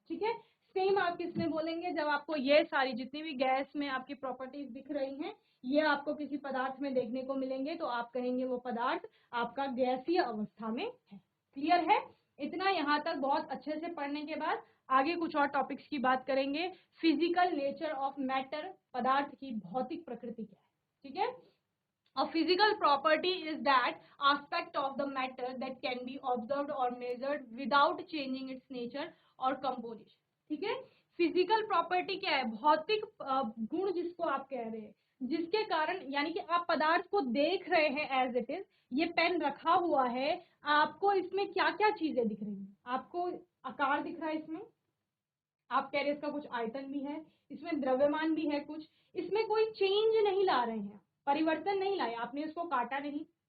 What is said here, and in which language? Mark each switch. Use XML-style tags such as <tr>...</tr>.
<hi>ठीक है, सेम आप किसमें बोलेंगे, जब आपको ये सारी जितनी भी गैस में आपकी प्रॉपर्टीज दिख रही हैं ये आपको किसी पदार्थ में देखने को मिलेंगे तो आप कहेंगे वो पदार्थ आपका गैसीय अवस्था में है। क्लियर है? इतना यहाँ तक बहुत अच्छे से पढ़ने के बाद आगे कुछ और टॉपिक्स की बात करेंगे। फिजिकल नेचर ऑफ मैटर, पदार्थ की भौतिक प्रकृति क्या है। ठीक है,</hi> <en>a physical property is that aspect of the matter that can be observed or measured without changing its nature or composition।</en> <hi>ठीक है, फिजिकल प्रॉपर्टी क्या है, भौतिक गुण जिसको आप कह रहे हैं, जिसके कारण, यानी कि आप पदार्थ को देख रहे हैं एज इट इज, ये पेन रखा हुआ है, आपको इसमें क्या क्या चीजें दिख रही हैं, आपको आकार दिख रहा है इसमें, आप कह रहे हैं इसका कुछ आयतन भी है, इसमें द्रव्यमान भी है कुछ, इसमें कोई चेंज नहीं ला रहे हैं, परिवर्तन नहीं लाए, आपने इसको काटा नहीं,</hi>